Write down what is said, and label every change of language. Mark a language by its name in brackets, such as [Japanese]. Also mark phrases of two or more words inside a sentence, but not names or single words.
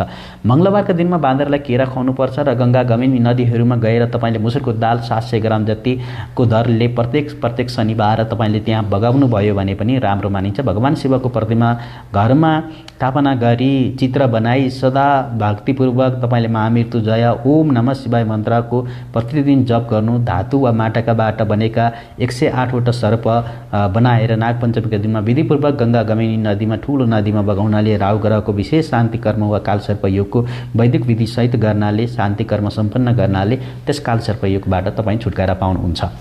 [Nepali] मङ्गलबारका दिनमा बाँदरलाई केरा खुवाउनुपर्छ र गङ्गा गमिनी नदीहरूमा गएर तपाईँले मुसुरको दाल 700 ग्राम जतिको दरले प्रत्येक शनिबार तपाईँले त्यहाँ बगाउनु भयो भने पनि राम्रो मानिन्छ। भगवान शिवको प्रतिमा घरमा स्थापना गरी चित्र बनाई सदा भक्तिपूर्वक तपाईँले महामृत्युजय [Sanskrit] ओम नमः शिवाय [Nepali] मन्त्रको प्रतिदिन जप गर्नु। धातु वा माटकाबाट बनेका 108वटा सर्प बनाएर नागपञ्चमीका दिनमा विधिपूर्वक गङ्गा गमिनी नदीमा ठुलो नदीमा बगाउनाले राहु ग्रहको विशेष शान्ति कर्म वा कालसर्प योगको वैदिक विधि सहित गर्नाले, शान्ति कर्म सम्पन्न गर्नाले त्यस कालसर्प योगबाट तपाईँ छुटकारा पाउनुहुन्छ।